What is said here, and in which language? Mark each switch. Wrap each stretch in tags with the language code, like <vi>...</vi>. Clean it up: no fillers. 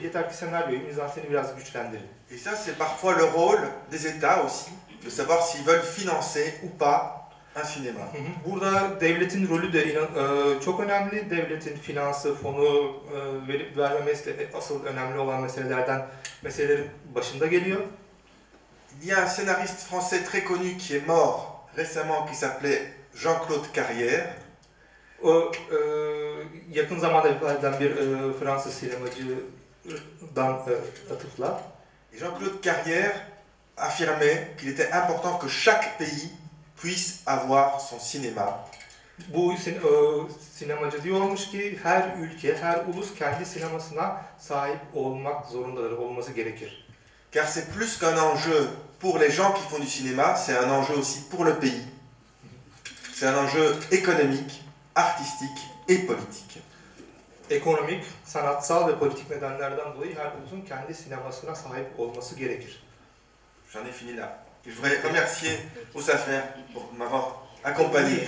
<tr>Yeter ki senaryoyu, mizanseni biraz güçlendirin.</tr> <fr>Et ça, c'est parfois le rôle des États aussi, de savoir s'ils veulent financer ou pas un cinéma.</fr> <tr>Burada devletin rolü de çok önemli. Devletin finansı, fonu verip vermemesi de asıl önemli olan meselelerin başında geliyor.</tr> <fr>Il y a un scénariste français très connu qui est mort récemment, qui s'appelait Jean-Claude Carrière.</fr> <tr>O yakın zamanda vefat eden bir Fransız sinemacıdan atıfla.</tr> <fr>Jean-Claude Carrière affirmait qu'il était important que chaque pays puisse avoir son cinéma.</fr> <tr>Bu sinemacı diyormuş ki her ülke, her ulus kendi sinemasına sahip olmak zorundadır, olması gerekir.</tr> <fr>Car c'est plus qu'un enjeu pour les gens qui font du cinéma, c'est un enjeu aussi pour le pays. C'est un enjeu économique, artistique et politique.</fr> <tr>Ekonomik, sanatsal ve politik nedenlerden dolayı her ulusun kendi sinemasına sahip olması gerekir.</tr> <fr>J'en ai fini là. Je voudrais remercier Oussafer pour m'avoir accompagné.</fr>